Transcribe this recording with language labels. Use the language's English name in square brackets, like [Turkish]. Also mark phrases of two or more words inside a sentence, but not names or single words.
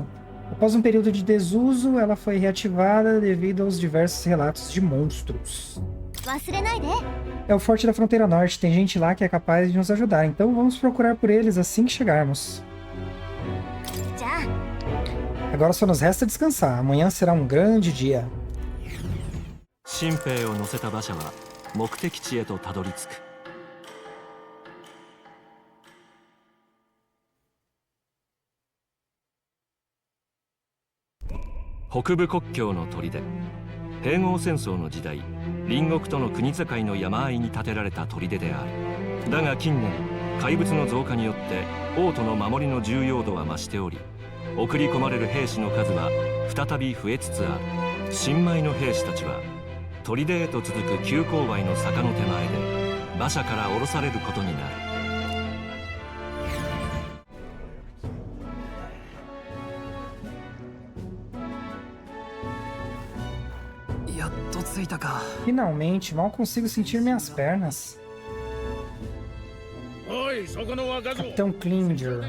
[Portuguese] Após um período de desuso, ela foi reativada devido aos diversos relatos de monstros. É o Forte da Fronteira Norte. Tem gente lá que é capaz de nos ajudar. Então vamos procurar por eles assim que chegarmos. Agora só nos resta descansar. Amanhã será um grande dia. [Japanese] 新兵を乗せた馬車は目的地へとたどり着く。北部国境の砦。併合戦争の時代、隣国との国境の山あいに建てられた砦である。だが近年、怪物の増加によって王都の守りの重要度は増しており、送り込まれる兵士の数は再び増えつつある。新米の兵士たちは砦へと続く急勾配の坂の手前で馬車から降ろされることになる。 [Portuguese] Finalmente, mal consigo sentir minhas pernas. Capitão Klinger.